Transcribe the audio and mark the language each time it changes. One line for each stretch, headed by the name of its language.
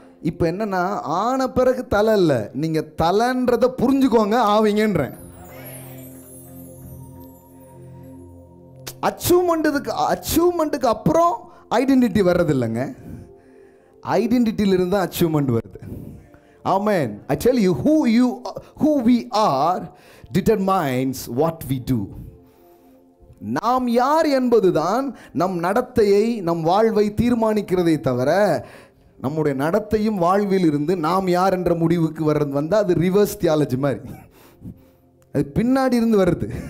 Tamil: இப்போ என்னன்னா, ஆன பிறகு தலை இல்லை, நீங்கள் தலைன்றதை புரிஞ்சுக்கோங்க ஆவீங்கன்றேன். அச்சீவ்மெண்ட்டுக்கு அப்புறம் ஐடென்டிட்டி வர்றது இல்லைங்க, ஐடென்டிட்டியிலிருந்து தான் அச்சீவ்மெண்ட் வருது. ஆமென்.
English: I tell you, who we are determines what we do.
Tamil: நாம் யார் என்பதுதான் நம் நடத்தையை, நம் வாழ்வை தீர்மானிக்கிறதை தவிர, நம்முடைய நடத்தையும் வாழ்வில் இருந்து நாம் யார் என்ற முடிவுக்கு வர்றது வந்தால் அது ரிவர்ஸ் தியாலஜி மாதிரி, அது பின்னாடி இருந்து வருது.